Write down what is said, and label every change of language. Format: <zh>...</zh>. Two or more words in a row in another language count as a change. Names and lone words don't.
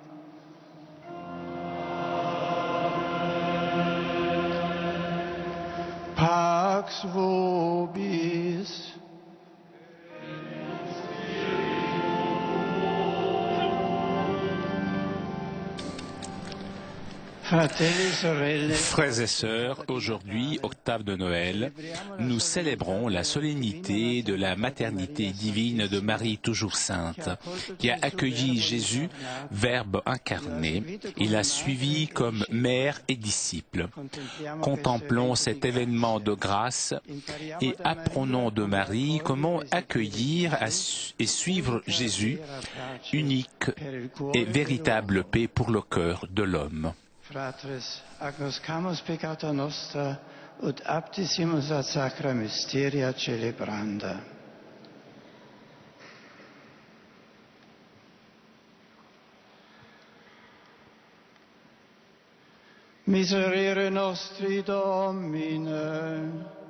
<la>Pax vobis.</la> <fr>Frères et sœurs, aujourd'hui, octave de Noël, nous célébrons la solennité de la maternité divine de Marie toujours sainte, qui a accueilli Jésus, Verbe incarné, et l'a suivi comme mère et disciple. Contemplons cet événement de grâce et apprenons de Marie comment accueillir et suivre Jésus, unique et véritable paix pour le cœur de l'homme.</fr> <la>Fratres, agnoscamus peccata nostra, ut aptissimus ad sacra mysteria celebranda. Miserere nostri, Domine.</la>